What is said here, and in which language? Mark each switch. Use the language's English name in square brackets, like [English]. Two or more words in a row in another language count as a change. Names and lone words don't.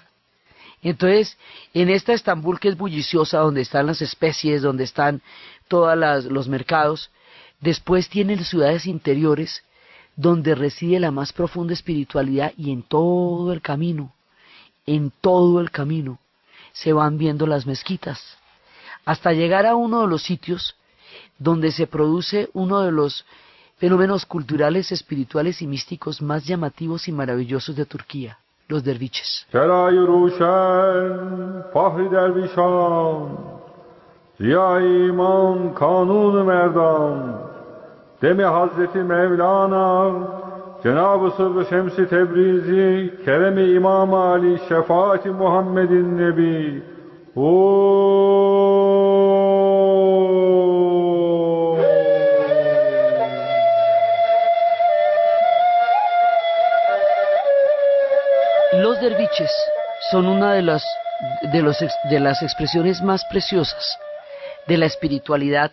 [Spanish] Entonces, en esta Estambul que es bulliciosa, donde están las especies, donde están todos los mercados, después tienen ciudades interiores donde reside la más profunda espiritualidad, y en todo el camino se van viendo las mezquitas, hasta llegar a uno de los sitios donde se produce uno de los fenómenos culturales, espirituales y místicos más llamativos y maravillosos de Turquía, los derviches. [Turkish] Ziya iman kanun merdan, demi Hazreti Mevlana, Cenab-ı Sırrı Şems-i Tebrizi, Kerem-i İmam Ali, Şefaat-i Muhammedin Nebi. [Spanish] Los derviches son una de las expresiones más preciosas de la espiritualidad.